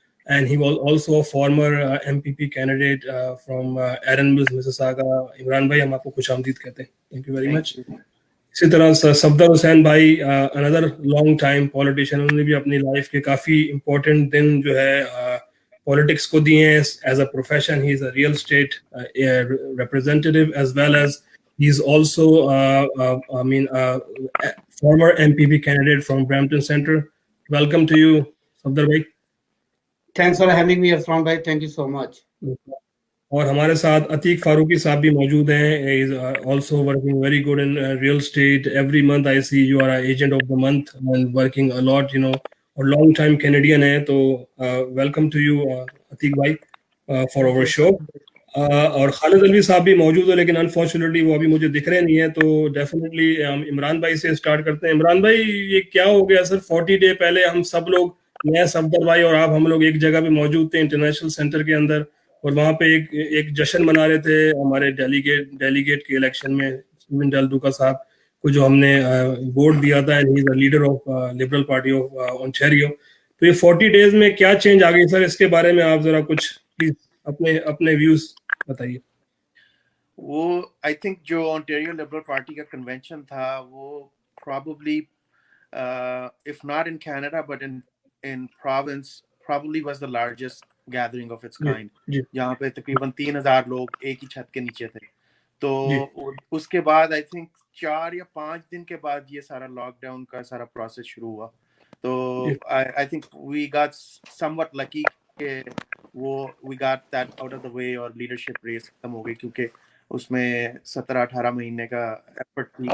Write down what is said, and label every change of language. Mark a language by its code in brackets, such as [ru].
[en] And he was also a former MPP candidate from Erin Mills Mississauga. [hi] Imran भाई, हम आपको खुशामदीद कहते हैं. [en] Thank you very much. [hi] इसी तरह सफदर हुसैन भाई, [en] Another long time politician. [hi] उन्होंने भी अपनी लाइफ के काफ़ी इंपॉर्टेंट दिन जो है पॉलिटिक्स को दिए हैं [en] As a profession. He is a real estate representative, as well as he's also I mean former MPP candidate from Brampton Centre. Welcome to you, Safdar bhai. Thanks for having me, Aslan bhai. Thank you so much. [hi] और हमारे साथ अतीक फारूकी साहब भी मौजूद हैं. [en] Is also working very good in real estate. Every month I see you are agent of the month and working a lot, [hi] और long time Canadian है. [en] तो welcome to you Atiq भाई for our show. [hi] और खालिद अलवी साहब भी मौजूद है, लेकिन अनफॉर्चुनेटली वो अभी मुझे दिख रहे नहीं है. तो डेफिनेटली हम इमरान भाई से स्टार्ट करते हैं. इमरान भाई, ये क्या हो गया सर? 40 डे पहले हम सब लोग, मैं, सफदर भाई और आप, हम लोग एक जगह पे मौजूद थे इंटरनेशनल सेंटर के अंदर, और वहाँ पे एक जश्न मना रहे थे हमारे डेलीगेट के इलेक्शन में. स्टीवन डेल डुका साहब को जो हमने वोट दिया था, [en] And he is the leader of Liberal Party of Ontario. [hi] तो ये 40 डेज में क्या चेंज आ गई सर? इसके बारे में आप जरा कुछ प्लीज अपने अपने व्यूज बताइए. [en] वो I think [hi] जो ओंटारियो लिबरल पार्टी का कन्वेंशन था, [en] वो probably if not in Canada but in province probably was the largest gathering of its kind. [hi] जहाँ पे तकरीबन 3,000 लोग एक ही छत के नीचे थे. तो उसके बाद आई थिंक 4 या 5 दिन के बाद ये सारा लॉकडाउन का सारा प्रोसेस शुरू हुआ. तो [en] I think we got somewhat lucky [hi] कि वो [en] we got that out of the way [hi] और लीडरशिप रेस खत्म हो गई, क्योंकि उसमें 17-18 महीने का एफर्ट थी.